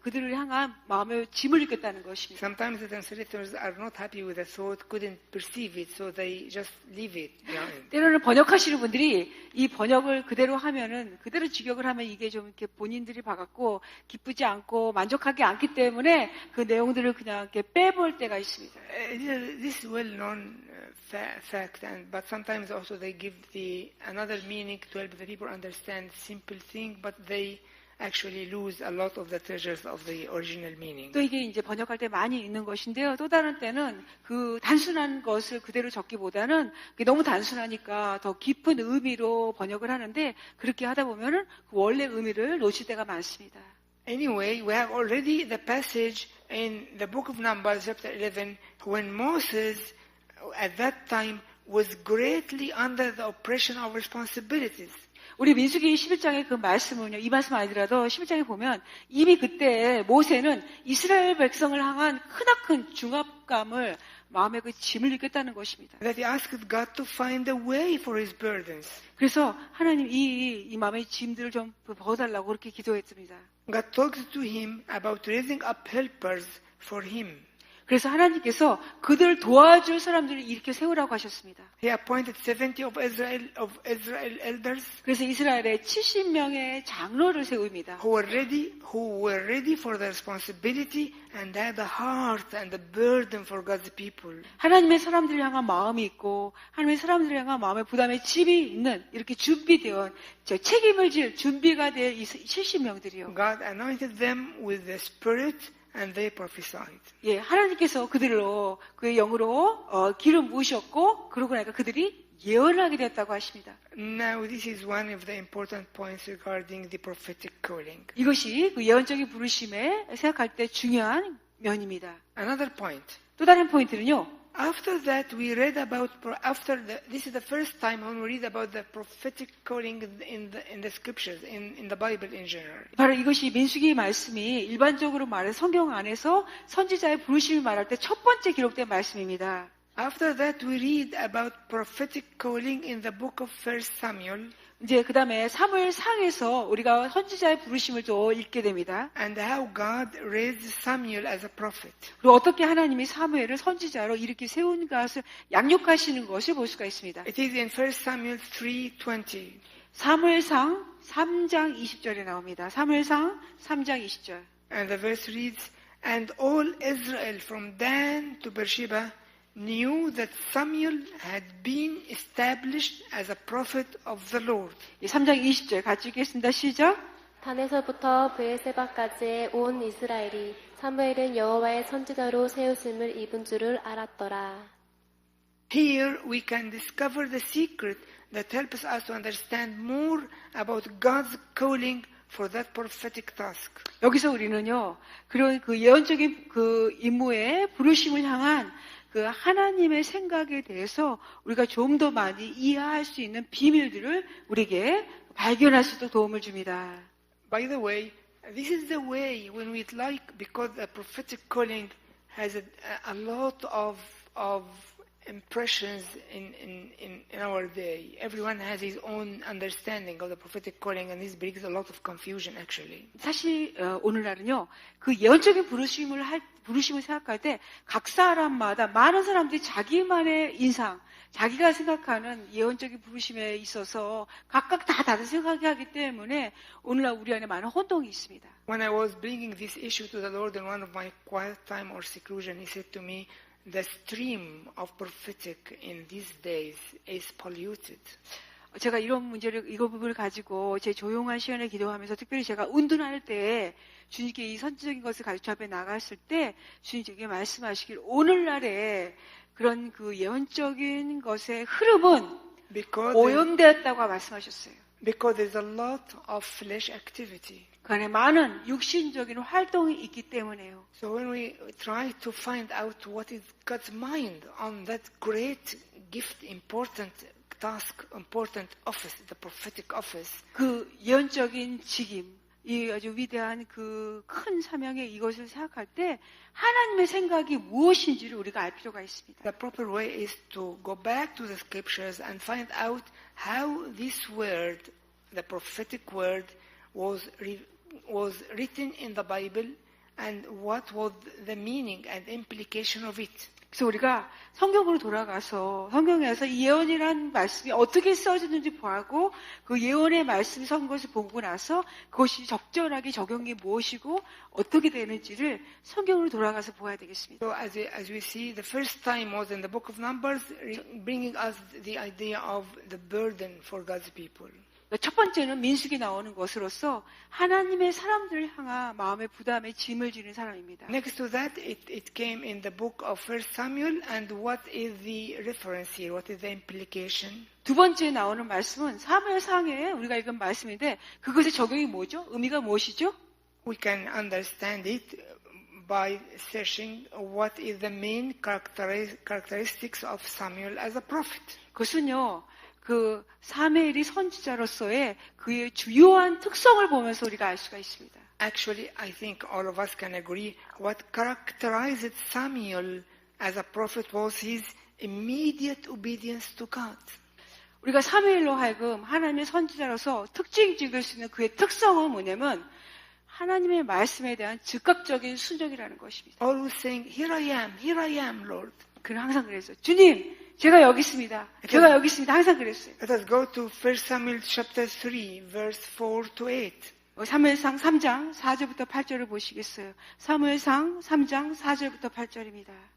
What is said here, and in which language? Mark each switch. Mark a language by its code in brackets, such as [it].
[ko] 그들을 향한 마음의 짐을 느꼈다는 것입니다. [en] Sometimes the translators are not happy with the thought, couldn't perceive it, so they just leave it behind. [ko] 때로는 번역하시는 분들이 이 번역을 그대로 하면은, 그대로 직역을 하면 이게 좀 이렇게 본인들이 봐갖고 기쁘지 않고 만족하지 않기 때문에 그 내용들을 그냥 이렇게 빼볼 때가 있습니다. [en] This is well-known fact, but sometimes also they give another meaning to help the people understand simple thing, but they actually lose a lot of the treasures of the original meaning. [ko] 또 이게 이제 번역할 때 많이 있는 것인데요. 또 다른 때는 그 단순한 것을 그대로 적기보다는 그게 너무 단순하니까 더 깊은 의미로 번역을 하는데 그렇게 하다 보면은 그 원래 의미를 놓칠 때가 많습니다. [en] Anyway, we have already the passage in the book of Numbers, chapter 11, when Moses, at that time, was greatly under the oppression of responsibilities. [ko] 우리 민수기 11장의 그 말씀은요, 이 말씀 아니더라도 11장에 보면 이미 그때 모세는 이스라엘 백성을 향한 크나큰 중압감을 마음에 그 짐을 느꼈다는 것입니다. [en] That he asked God to find a way for his burdens. [ko] 그래서 하나님 이 마음의 짐들을 좀 벗어달라고 그렇게 기도했습니다. [en] God talked to him about raising up helpers for him. [ko] 그래서 하나님께서 그들을 도와줄 사람들을 이렇게 세우라고 하셨습니다. [en] He appointed 70 of Israel elders. [ko] 그래서 이스라엘에 70명의 장로를 세웁니다. [en] Who were ready for the responsibility and had the heart and the burden for God's people. [ko] 하나님의 사람들을 향한 마음이 있고 하나님의 사람들을 향한 마음의 부담의 짐이 있는 이렇게 준비되어 책임을 질 준비가 될 이 70명들이요. [en] God anointed them with the Spirit. And they prophesied. [ko] 예, 하나님께서 그들로 그의 영으로 기름 부으셨고 그러고 나니까 그들이 예언을 하게 되었다고 하십니다. [en] Now this is one of the important points regarding the prophetic calling. [ko] 이것이 그 예언적인 부르심에 생각할 때 중요한 면입니다. [en] Another point. [ko] 또 다른 포인트는요. [en] After that, we read about this is the first time when we read about the prophetic calling in the scriptures, in the Bible in general. [ko] 바로 이것이 민수기 말씀이 일반적으로 말해 성경 안에서 선지자의 부르심을 말할 때 첫 번째 기록된 말씀입니다. [en] After that, we read about prophetic calling in the book of 1 Samuel. [ko] 이제 그 다음에 사무엘상에서 우리가 선지자의 부르심을 또 읽게 됩니다. [en] And how God raised Samuel as a prophet. [ko] 그리고 어떻게 하나님이 사무엘을 선지자로 이렇게 세운 것을 양육하시는 것을 볼 수가 있습니다. [en] It is in 1 Samuel 3:20. [ko] 사무엘상 3장 20절에 나옵니다. 사무엘상 3장 20절. [en] And the verse reads, And all Israel from Dan to Beersheba knew that Samuel had been established as a prophet of the Lord. [ko] 3장 20절 같이 읽겠습니다. 시작. 단에서부터 브엘세바까지의 온 이스라엘이 사무엘은 여호와의 선지자로 세우심을 입은 줄을 알았더라. [en] Here we can discover the secret that helps us to understand more about God's calling for that prophetic task. [ko] 여기서 우리는요, 그런 그 예언적인 그 임무의 부르심을 향한 그 하나님의 생각에 대해서 우리가 좀 더 많이 이해할 수 있는 비밀들을 우리에게 발견할 수 있도록 도움을 줍니다. [en] By the way, this is the way when we like, because the prophetic calling has a lot of impressions in our day. Everyone has his own understanding of the prophetic calling, and this brings a lot of confusion actually. [ko] 사실 오늘날은요, 그 예언적인 부르심을 생각할 때 각 사람마다 많은 사람들이 자기만의 인상, 자기가 생각하는 예언적인 부르심에 있어서 각각 다 다른 생각하기 때문에 오늘날 우리 안에 많은 혼동이 있습니다. [en] When I was bringing this issue to the Lord in one of my quiet time or seclusion, He said to me, the stream of prophetic in these days is polluted. [ko] 제가 이런 문제를, 이 부분을 가지고 제 조용한 시간에 기도하면서 특별히 제가 운동할 때 주님께 이 선지적인 것을 가지고 앞에 나갔을 때 주님께 말씀하시길 오늘날에 그런 그 예언적인 것의 흐름은 오염되었다고 말씀하셨어요. [en] Because there's a lot of flesh activity. [ko] 그 안에 많은 육신적인 활동이 있기 때문에요. [en] So when we try to find out what is God's mind on that great gift, important task, important office, the prophetic office, [ko] 그 예언적인 직임, 이 아주 위대한 그 큰 사명의 이것을 생각할 때 하나님의 생각이 무엇인지를 우리가 알 필요가 있습니다. [en] the proper way is to go back to the scriptures and find out how this word, the prophetic word, was written in the Bible and what was the meaning and implication of it. [ko] 그래서 우리가 성경으로 돌아가서 성경에서 이 예언이라는 말씀이 어떻게 써졌는지 보고 그 예언의 말씀이 선 것을 보고 나서 그것이 적절하게 적용이 무엇이고 어떻게 되는지를 성경으로 돌아가서 보아야 되겠습니다. [en] So as we see, the first time was in the book of Numbers, bringing us the idea of the burden for God's people. [ko] 첫 번째는 민수기 나오는 것으로서 하나님의 사람들을 향한 마음의 부담에 짐을 지는 사람입니다. [en] Next to that, it came in the book of 1 Samuel, and what is the reference here? What is the implication? [ko] 두 번째 나오는 말씀은 사무엘상에 우리가 읽은 말씀인데 그것의 적용이 뭐죠? 의미가 무엇이죠? [en] We can understand it by searching what is the main characteristics of Samuel as a prophet. [ko] 그것은요, 그 사무엘이 선지자로서의 그의 주요한 특성을 보면서 우리가 알 수가 있습니다. [en] Actually, I think all of us can agree what characterized Samuel as a prophet was his immediate obedience to God. [ko] 우리가 사무엘로 하여금 하나님의 선지자로서 특징 찍을 수 있는 그의 특성은 뭐냐면 하나님의 말씀에 대한 즉각적인 순종이라는 것입니다. [en] Always saying, here I am, Lord. [ko] 그는 항상 그랬어요. 주님, 제가 여기 있습니다. 제가 여기 있습니다. 항상 그랬어요. Let us go to 1 Samuel chapter 3, verse 4 to 8. 사무엘상 3장 4절부터 8절을 보시겠어요. 사무엘상 3장 4절부터 8절입니다.